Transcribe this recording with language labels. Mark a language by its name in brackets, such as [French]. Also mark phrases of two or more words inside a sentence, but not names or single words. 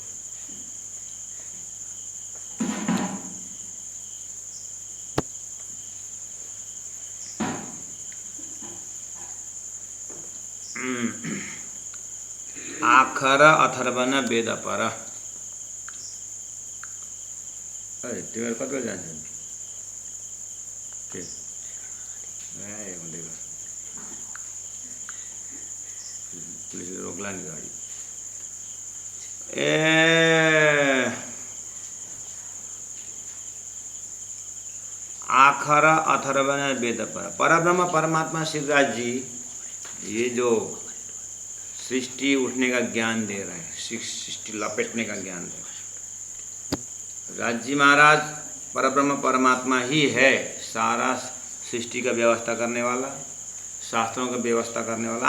[Hindi] आखर अथर्वण वेद पर। [Nepali] तिमीहरू कति बेला जान्छन्? पुलिसले रोक्ला नि गाडी। [Hindi] आखर अथर्वण वेद पर। परब्रह्म परमात्मा शिवराज जी, ये जो सृष्टि उठने का ज्ञान दे रहा है, सृष्टि लपेटने का ज्ञान दे रहा है। राजी महाराज परब्रह्म परमात्मा ही है, सारा सृष्टि का व्यवस्था करने वाला, शास्त्रों का व्यवस्था करने वाला।